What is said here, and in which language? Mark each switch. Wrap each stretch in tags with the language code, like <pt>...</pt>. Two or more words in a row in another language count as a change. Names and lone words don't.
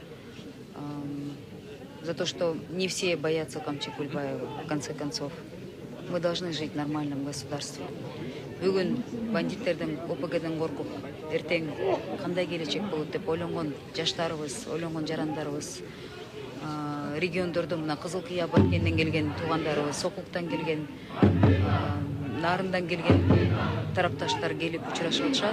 <ru>за то, что не все боятся Камчик Кульбаева, в конце концов. Мы должны жить в нормальном государстве.</ru> <ky>Бүгүн бандиттерден, ОПГден коркуп, эртең кандай келечек болот деп ойлонгон жаштарыбыз, ойлонгон жарандарыбыз, региондордо мына Кызыл Кыя Баткенден келген туугандарыбыз, Сокулуктан келген, Нарындан келген тарапташтар келип учурашып атышат.</ky>